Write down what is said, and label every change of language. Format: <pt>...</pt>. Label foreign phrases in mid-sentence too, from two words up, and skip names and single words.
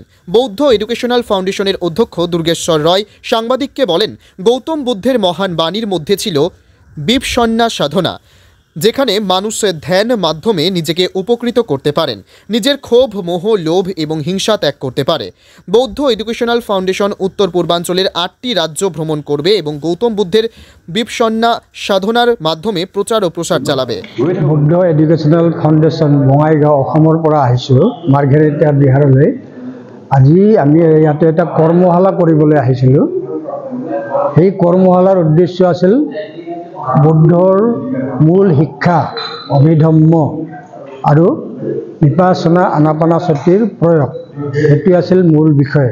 <bn>বৌদ্ধ এডুকেশনাল ফাউন্ডেশনের অধ্যক্ষ দুর্গেশ্বর রয় সাংবাদিককে বলেন, গৌতম বুদ্ধের মহান বাণীর মধ্যে ছিল বিপশন্না সাধনা, যেখানে মানুষ ধ্যান মাধ্যমে নিজেকে উপকৃত করতে পারেন, নিজের ক্ষোভ, মোহ, লোভ এবং হিংসা ত্যাগ করতে পারে। বৌদ্ধ এডুকেশনাল ফাউন্ডেশন উত্তর পূর্বাঞ্চলের 8টি রাজ্য ভ্রমণ করবে এবং গৌতম বুদ্ধের বিপশন্না সাধনার মাধ্যমে প্রচার ও প্রসার চালাবে।</bn> <as>বৌদ্ধ এডুকেশনাল ফাউন্ডেশন বঙাইগাঁও অসমৰ পৰা আহিছোঁ মাৰ্ঘেৰিটা বিহাৰলৈ। আজি আমি ইয়াতে এটা কৰ্মশালা কৰিবলৈ আহিছিলোঁ। সেই কৰ্মশালাৰ উদ্দেশ্য আছিল বুদ্ধৰ মূল শিক্ষা অভিধম্ম আৰু বিপাসনা আনাপানাসতিৰ প্ৰয়োগ, সেইটো আছিল মূল বিষয়।</as>